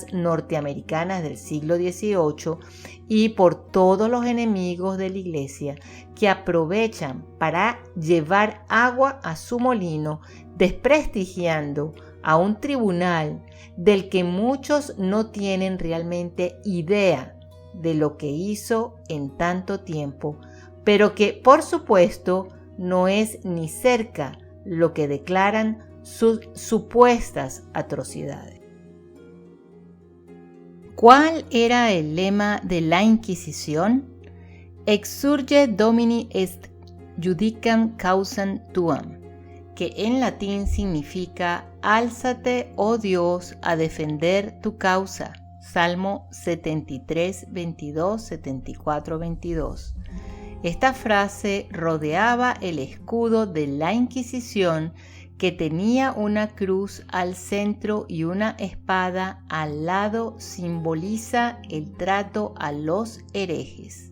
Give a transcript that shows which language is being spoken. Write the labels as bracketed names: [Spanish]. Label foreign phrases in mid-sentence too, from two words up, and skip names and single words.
[Spanish] norteamericanas del siglo XVIII y por todos los enemigos de la Iglesia que aprovechan para llevar agua a su molino, desprestigiando a un tribunal del que muchos no tienen realmente idea de lo que hizo en tanto tiempo, pero que por supuesto no es ni cerca lo que declaran sus supuestas atrocidades. ¿Cuál era el lema de la Inquisición? [Latin] Exsurge Domini est judicam causam tuam, [Spanish] que en latín significa álzate, oh Dios, a defender tu causa. Salmo 73, 22, 74, 22. Esta frase rodeaba el escudo de la Inquisición, que tenía una cruz al centro y una espada al lado, simboliza el trato a los herejes.